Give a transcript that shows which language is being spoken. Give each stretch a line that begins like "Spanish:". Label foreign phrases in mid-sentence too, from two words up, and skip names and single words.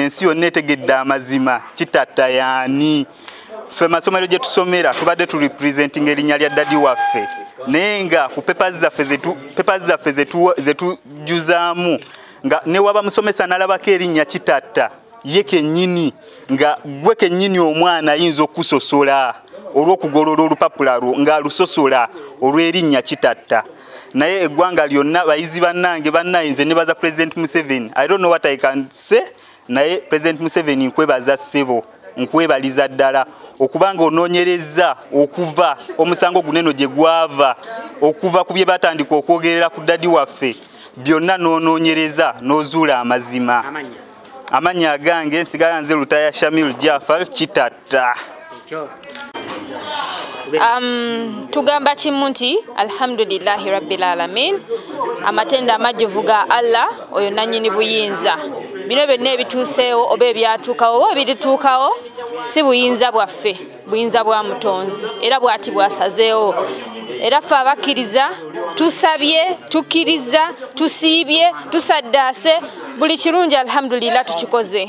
Ganda: ensi yonna etegedde amazima Kitatta yaani ffe masomero gye tusomera tubadde turepresentinga erinnya lya dadi waffe naye nga ku pepa zaffe zetujuzaamu nga ne waba musomesa n'alabako erinnya Kitatta ye kennyini nga gwe kennyini omwana ayinza okusosola olw'okugolola olupapula lwo ng'alusosola olw'erinnya Kitatta. Naye eggwanga lyonna bayizi bannange nze nebaza President Museveni.
English: I don't know what I can say.
Ganda: Naye President Museveni nkwebaza ssebo nkwebaliza ddala okubanga onoonyereza okuva omusango guneno gye gwava okuva ku bye batandika okwogerera ku dadi waffe byonna n'onoonyereza n'ozuula amazima. Amannya agange nsigala nze Lutaya Shamil Jafar Kitatta. Tugamba kimu nti
Arabic: الحمد لله رب العالمين,
Ganda: amatenda amajjuvu ga Allah oyo nannyini buyinza. Bino byonna ebituuseewo oba ebyatuukawo oba ebirituukawo si buyinza bwaffe, buyinza bwa Mutonzi era bw'ati bwasazeewo. Era ffe abakkiriza tusabye, tukkiriza, tusiibye, tusaddaase, buli kirungi alhamdulillah tukikoze.